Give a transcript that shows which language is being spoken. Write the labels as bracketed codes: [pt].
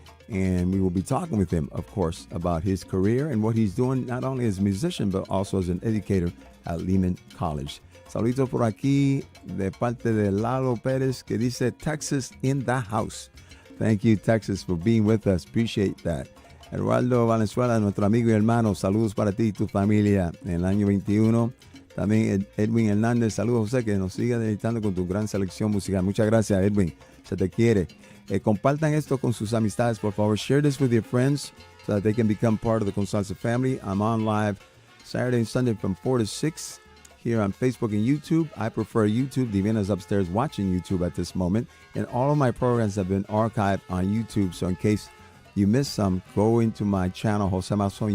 [en] And we will be talking with him, of course, about his career and what he's doing, not only as a musician, but also as an educator at Lehman College. [es] Saluditos por aquí de parte de Lalo Pérez, que dice [en] Texas in the house. Thank you, Texas, for being with us. Appreciate that. [es] Eduardo Valenzuela, nuestro amigo y hermano, saludos para ti y tu familia en el año 21. También Edwin Hernández, saludos José, que nos sigue deleitando con tu gran selección musical. Muchas gracias, Edwin. Se te quiere. Compartan esto con sus amistades, por favor. [en] Share this with your friends so that they can become part of the Consalsa family. I'm on live Saturday and Sunday from 4 to 6 here on Facebook and YouTube. I prefer YouTube. Divina's upstairs watching YouTube at this moment. And all of my programs have been archived on YouTube. So in case you missed some, go into my channel, Jose Mason.